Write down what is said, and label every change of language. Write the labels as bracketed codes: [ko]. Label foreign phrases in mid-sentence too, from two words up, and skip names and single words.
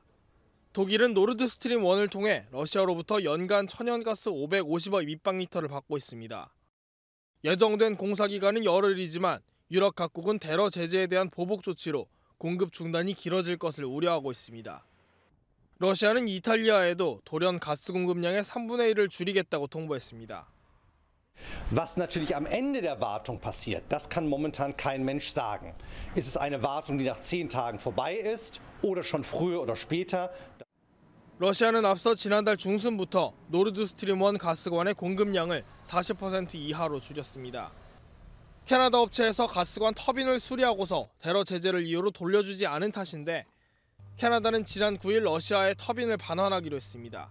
[ko] 독일은 노르드스트림 1을 통해 러시아로부터 연간 천연가스 550억立方리터를 받고 있습니다. 예정된 공사 기간은 열흘이지만 유럽 각국은 대러 제재에 대한 보복 조치로 공급 중단이 길어질 것을 우려하고 있습니다. 러시아는 이탈리아에도 돌연 가스 공급량의 3분의 1을 줄이겠다고 통보했습니다. [de] Was natürlich am Ende der Wartung passiert, das kann momentan kein Mensch sagen. Ist es eine Wartung, die nach 10 Tagen vorbei ist oder schon früher oder später? [ko] 러시아는 앞서 지난달 중순부터 노르드스트림 1 가스관의 공급량을 40% 이하로 줄였습니다. 캐나다 업체에서 가스관 터빈을 수리하고서 대러 제재를 이유로 돌려주지 않은 탓인데 캐나다는 지난 9일 러시아의 터빈을 반환하기로 했습니다.